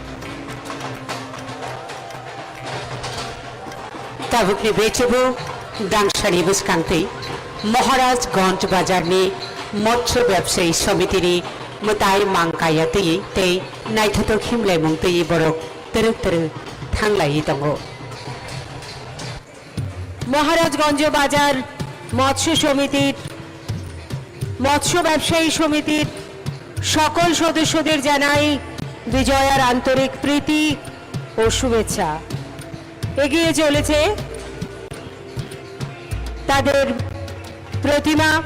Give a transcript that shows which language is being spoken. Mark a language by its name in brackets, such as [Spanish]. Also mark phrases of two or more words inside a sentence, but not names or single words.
[Kok Borok] ताबुकनि बेचेबो दांसानि बुसकांतै महाराजगंज बाजारनि मत्स्य व्यवसायी समितिनि मताय मांकाया तै तै नायथो खिमलाय मुं तै बरक तरक तरक थांलायै दङ [Bangla] মহারাজগঞ্জ বাজার মৎস্য ব্যবসায়ী সমিতির সকল সদস্যদের জানাই বিজয়ার আন্তরিক প্রীতি ও শুভেচ্ছা। এগিয়ে চলেছে তাদের প্রতিমা